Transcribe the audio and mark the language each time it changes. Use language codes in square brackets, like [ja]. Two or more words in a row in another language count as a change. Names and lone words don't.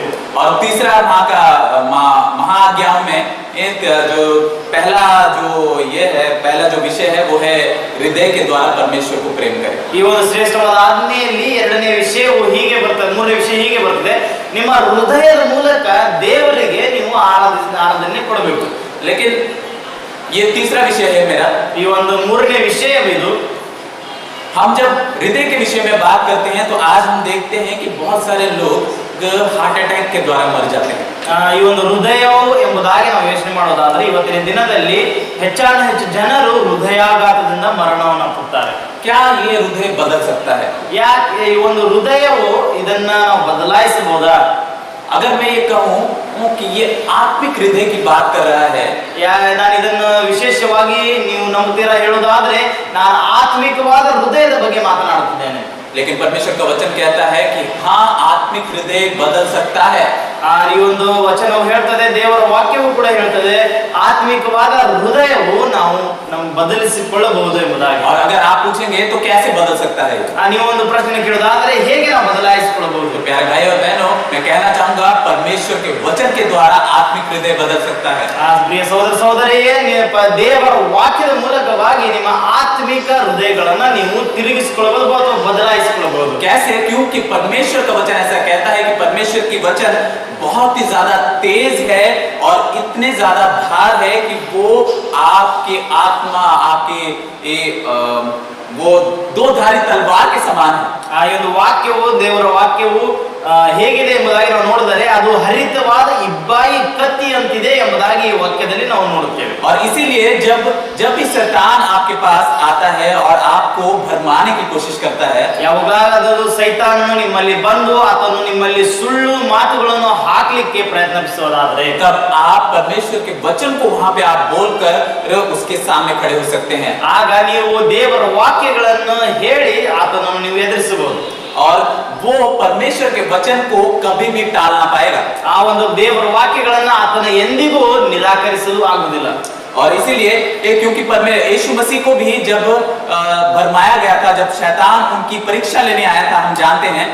[hi] और तीसरा महाआज्ञाओं में एक जो पहला जो विषय है वो है हृदय के द्वारा परमेश्वर को प्रेम करें। [kn] ಈ ಒಂದು ಶ್ರೇಷ್ಠವಾದ ಆಜ್ಞೆಯಲ್ಲಿ ಎರಡನೇ ವಿಷಯವು ಹೀಗೆ ಬರ್ತದೆ, ಮೂರನೇ ವಿಷಯ ಹೀಗೆ ಬರ್ತದೆ, ನಿಮ್ಮ ಹೃದಯದ ಮೂಲಕ ದೇವರಿಗೆ ನೀವು ಆರಾಧನೆ ಕೊಡಬೇಕು। [hi] लेकिन ये तीसरा विषय है मेरा। [kn] ಈ ಒಂದು ಮೂರನೇ ವಿಷಯವಿದು। [hi] हम जब हृदय के विषय में बात करते हैं तो आज हम देखते हैं कि बहुत सारे लोग [en] heart attack [hi] के द्वारा मर जाते हैं। [kn] ಈ ಒಂದು ಹೃದಯವು ಎಂಬುದಾಗಿ ನಾವು ಯೋಚನೆ ಮಾಡೋದಾದ್ರೆ ಇವತ್ತಿನ ದಿನದಲ್ಲಿ ಹೆಚ್ಚಾನ ಹೆಚ್ಚು ಜನರು ಹೃದಯಾಘಾತದಿಂದ ಮರಣವನ್ನು ಅಪ್ಪುತ್ತಾರೆ। [hi] क्या ये हृदय बदल सकता है? [kn] ಯಾಕೆ ಈ ಒಂದು ಹೃದಯವು ಇದನ್ನ ನಾವು ಬದಲಾಯಿಸಬಹುದಾ? [hi] अगर मैं ये कहूँ कि ये आत्मिक हृदय की बात कर रहा है, [kn] ನಾನು ಇದನ್ನು ವಿಶೇಷವಾಗಿ ನೀವು ನಂಬುತ್ತೀರಾ ಹೇಳೋದಾದ್ರೆ ನಾನು ಆತ್ಮಿಕವಾದ ಹೃದಯದ ಬಗ್ಗೆ ಮಾತನಾಡುತ್ತಿದ್ದೇನೆ। [hi] लेकिन परमेश्वर का वचन कहता है कि हाँ, आत्मिक हृदय बदल सकता है। [kn] ಈ ಒಂದು ವಚನವು ಹೇಳ್ತದೆ, ದೇವರ ವಾಕ್ಯವು ಕೂಡ ಹೇಳ್ತದೆ, ಆತ್ಮಿಕವಾದ ಹೃದಯವು ನಾವು ಬದಲಿಸಿಕೊಳ್ಳಬಹುದು ಎಂಬುದಾಗಿ। [hi] और अगर आप पूछेंगे तो कैसे बदल सकता है? [kn] ನೀವು ಒಂದು ಪ್ರಶ್ನೆ ಕೇಳೋದಾದ್ರೆ ಹೇಗೆ ನಾವು ಬದಲಾಯಿಸಿಕೊಳ್ಳಬಹುದು? [hi] तो प्यारे भाई और बहनों, मैं कहना चाहूंगा परमेश्वर के वचन के द्वारा आत्मिक हृदय बदल सकता है। [kn] ಪ್ರಿಯ ಸಹೋದರ ಸಹೋದರಿಯೇ, ದೇವರ ವಾಕ್ಯದ ಮೂಲಕವಾಗಿ ನಿಮ್ಮ ಆತ್ಮಿಕ ಹೃದಯಗಳನ್ನ ನೀವು ತಿರುಗಿಸಿಕೊಳ್ಳಬಹುದು ಅಥವಾ ಬದಲಾಯಿಸಿಕೊಳ್ಳಬಹುದು। [hi] कैसे? क्योंकि परमेश्वर का वचन ऐसा कहता है कि परमेश्वर की वचन बहुत ही ज्यादा तेज है और इतने ज्यादा भार है कि वो आपके आत्मा, आपके वो दो धारी तलवार के समान है। [kn] ಈ ಒಂದು ವಾಕ್ಯವು, ದೇವರ ವಾಕ್ಯವು ಹೇಗಿದೆ ಎಂಬುದಾಗಿ ನಾವು ನೋಡಿದರೆ ಅದು ಹರಿತವಾದ ಇಬ್ಬಾಯಿ ಕತ್ತಿ ಅಂತಿದೆ ಎಂಬುದಾಗಿ ಈ ವಾಕ್ಯದಲ್ಲಿ ನಾವು ನೋಡುತ್ತೇವೆ। [hi] और इसीलिए जब भी शैतान आपके पास आता है और आपको भरमाने की कोशिश करता है, [kn] ಯಾವಾಗಲಾದರೂ ಸೈತಾನನು ನಿಮ್ಮಲ್ಲಿ ಬಂದು ಆತನು ನಿಮ್ಮಲ್ಲಿ ಸುಳ್ಳು ಮಾತುಗಳನ್ನು ಹಾಕಲಿಕ್ಕೆ ಪ್ರಯತ್ನಿಸುವುದಾದರೆ [hi] तब आप परमेश्वर के वचन को वहां पे आप बोलकर उसके सामने खड़े हो सकते हैं। [kn] ಆಗ ನೀವು ದೇವರ ವಾಕ್ಯಗಳನ್ನು ಹೇಳಿ ಆತನನ್ನು ನೀವು ಎದುರಿಸಬಹುದು। [hi] और वो परमेश्वर के वचन को कभी भी टाल ना पाएगा। [kn] ಆ ಒಂದು ದೇವರ ವಾಕ್ಯಗಳನ್ನು ಆತನ ಎಂದಿಗೂ ನಿರಾಕರಿಸಲು ಆಗುವುದಿಲ್ಲ। [hi] और इसीलिए क्योंकि यीशु मसीह को भी जब भरमाया गया था, जब शैतान उनकी परीक्षा लेने आया था, हम जानते हैं।